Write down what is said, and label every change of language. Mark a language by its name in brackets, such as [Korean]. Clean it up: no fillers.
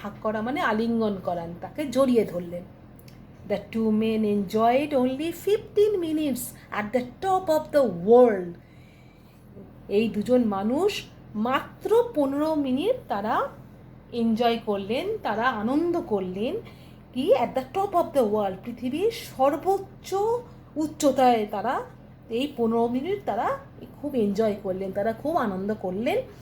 [Bangla] হাগ করা মানে আলিঙ্গন করান, তাকে জড়িয়ে ধরলেন। [English] The two men enjoyed only 15 minutes at the top of the world. [Bangla] এই দুজন মানুষ মাত্র 15 মিনিট তারা এনজয় করলেন, তারা আনন্দ করলেন কি, [English] at the top of the world, [Bangla] পৃথিবীর সর্বোচ্চ উচ্চতায় তারা এই 15 মিনিট তারা খুব এনজয় করলেন, তারা খুব আনন্দ করলেন।